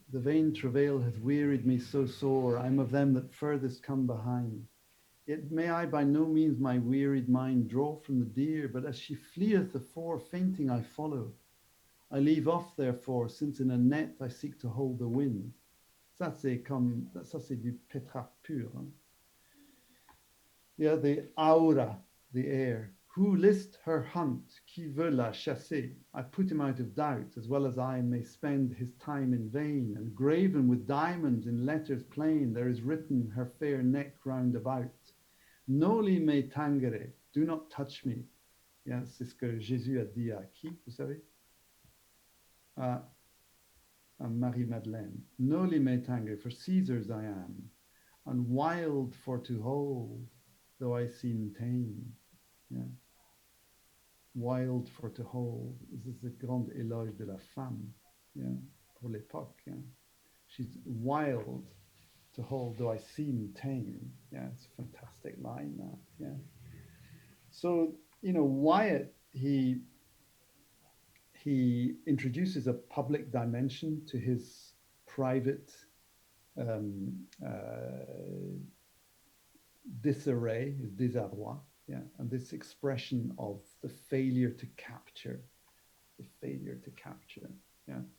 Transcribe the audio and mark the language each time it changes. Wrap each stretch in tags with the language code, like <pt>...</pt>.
<en>The vain travail hath wearied me so sore, I'm of them that furthest come behind. Yet may I by no means my wearied mind draw from the deer, but as she fleeth afore, fainting I follow. I leave off, therefore, since in a net I seek to hold the wind.</en> <fr>Ça c'est du Pétrarque pur. Hein?</fr> <en>Yeah, the aura, the air. Who list her hunt,</en> <fr>qui veut la chasser?</fr> <en>I put him out of doubt, as well as I may spend his time in vain. And graven with diamonds in letters plain, there is written her fair neck round about.</en> <la>Noli me tangere,</la> <en>do not touch me.</en> <fr>Yeah, c'est ce que Jésus a dit à qui, vous savez? À Marie-Madeleine.</fr> <la>Noli me tangere,</la> <en>for Caesar's I am, and wild for to hold, though I seem tame. Yeah. Wild for to hold. This is the</en> <fr>grand éloge de la femme, yeah, pour l'époque.</fr> <en>Yeah. She's wild to hold, though I seem tame. Yeah, it's a fantastic line, that. Yeah. So, Wyatt, he introduces a public dimension to his private disarray, his désarroi, yeah, and this expression of the failure to capture, yeah.</en>